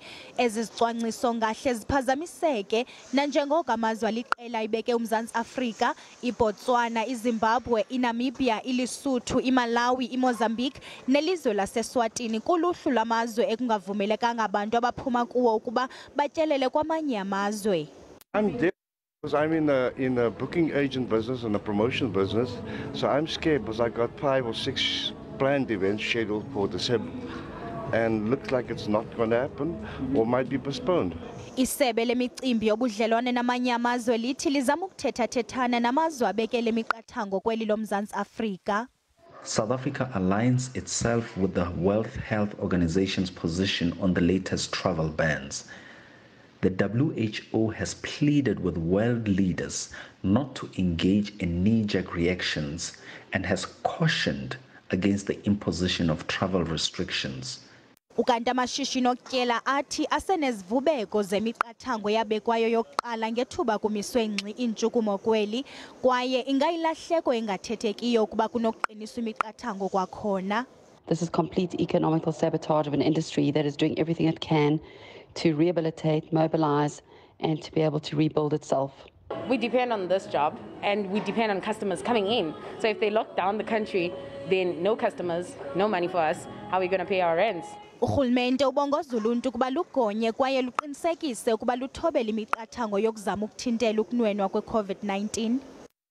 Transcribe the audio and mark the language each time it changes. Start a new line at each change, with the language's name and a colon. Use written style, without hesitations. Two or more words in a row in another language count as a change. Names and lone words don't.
Xhosa: Ezi zicwangciso ngahle ziphazamiseke nanjengoko amazwe aliqela ibeke uMzantsi Afrika, iBotswana, iZimbabwe, iNamibia, iLesotho, iMalawi, iMozambique nelizwe laseSwatini kuluhlu lwamazwe ekungavumelekanga abantu abaphuma kuwo ukuba batyelele kwamanye amazwe.
English: Because I'm in a booking agent business and a promotion business, so I'm scared because I got 5 or 6 planned events scheduled for December, and looks like it's not going to happen or might be postponed.
Xhosa: Isebe lemicimbi yobudlelwane namanye amazwe lithi lizama ukuthetha-thethana namazwe abekele imiqathango kweli loMzantsi Afrika.
English: South Africa aligns itself with the World Health Organization's position on the latest travel bans. The WHO has pleaded with world leaders not to engage in knee-jerk reactions and has cautioned against the imposition of travel restrictions.
Xhosa: Ukanti amashishini okutyela athi asenezivubeko zemiqathango yabekwayo yokuqala ngethuba kumiswe ngxi iintshukumo kweli kwaye ingayilahleko engathethekiyo ukuba kunokuqiniswa imiqathango kwakhona.
English: This is complete economical sabotage of an industry that is doing everything it can to rehabilitate, mobilize, and to be able to rebuild itself. We depend on this job and we depend on customers coming in. So if they lock down the country, then no customers, no money for us. How are we going to pay our rents?
Xhosa: Urhulumente ubongoza uluntu ukuba lugonye kwaye luqinisekise ukuba luthobele imiqathango yokuzama ukuthintela ukunwenwa kwe-COVID-19.